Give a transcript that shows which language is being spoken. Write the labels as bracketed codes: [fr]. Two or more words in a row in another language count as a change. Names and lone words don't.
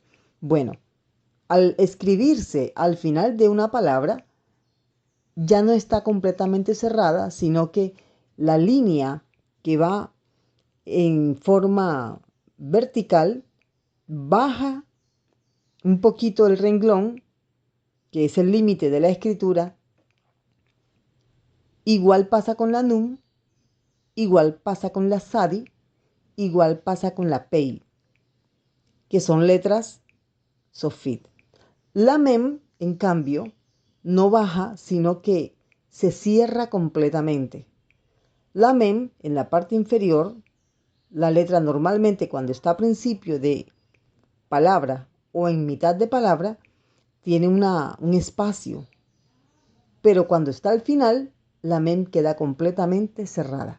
[es] Bueno, al escribirse al final de una palabra, ya no está completamente cerrada, sino que la línea que va en forma vertical baja un poquito el renglón, que es el límite de la escritura. Igual pasa con la Nun, igual pasa con la Sadi, igual pasa con la Pei, que son letras sofit. La Mem, en cambio, no baja, sino que se cierra completamente. La Mem, en la parte inferior, la letra normalmente cuando está a principio de palabra o en mitad de palabra, tiene un espacio, pero cuando está al final, la Mem queda completamente cerrada.